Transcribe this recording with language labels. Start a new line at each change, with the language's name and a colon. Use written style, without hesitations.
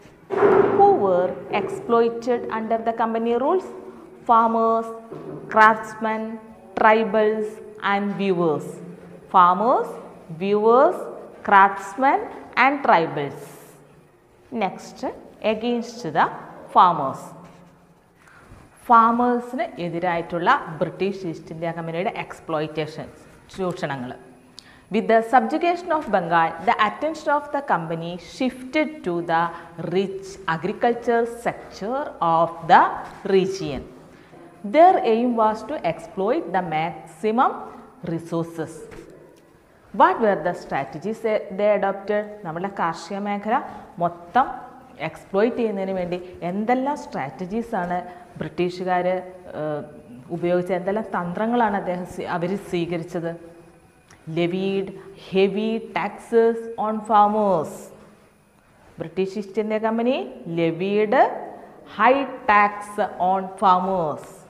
English: Who were exploited under the company rules? Farmers, craftsmen, tribals and weavers. Farmers, weavers, craftsmen and tribals. Next, against the farmers.
Malayalam: ഫാമേഴ്സിന് എതിരായിട്ടുള്ള British east India കമ്പനിയുടെ exploitations, ചൂഷണങ്ങൾ.
English: With the subjugation of Bengal, the attention of the company shifted to the rich agriculture sector of the region. Their aim was to exploit the maximum resources. What were the strategies they adopted?
Malayalam: നമ്മുടെ കാർഷിക മേഖല മൊത്തം exploit ചെയ്യുന്നതിന് വേണ്ടി എന്തെല്ലാം സ്ട്രാറ്റജീസാണ് ബ്രിട്ടീഷുകാർ ഉപയോഗിച്ചത്, എന്തെല്ലാം തന്ത്രങ്ങളാണ് അവർ സ്വീകരിച്ചത്?
English: levied heavy taxes on farmers. British East India Company levied high tax on farmers.